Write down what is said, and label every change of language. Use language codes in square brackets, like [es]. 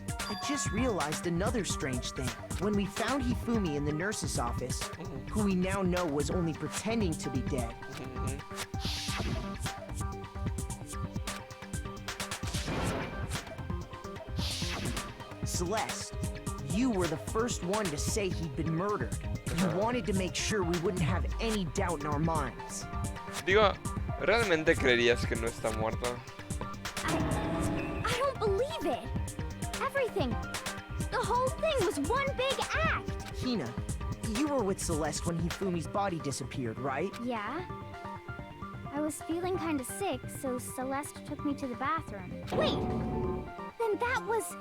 [en] I just realized another strange thing. When we found Hifumi in the nurse's office, who we now know was only pretending to be dead, Celeste, you were the first one to say he'd been murdered. You wanted to make sure we wouldn't have any doubt in our minds. [es] Digo, ¿realmente creerías que no está muerto? [en] I don't believe it. Everything, the whole thing was one big act. Hina, you were with Celeste when Hifumi's body disappeared, right? Yeah. I was feeling kind of sick, so Celeste took me to the bathroom. Wait! Then that was...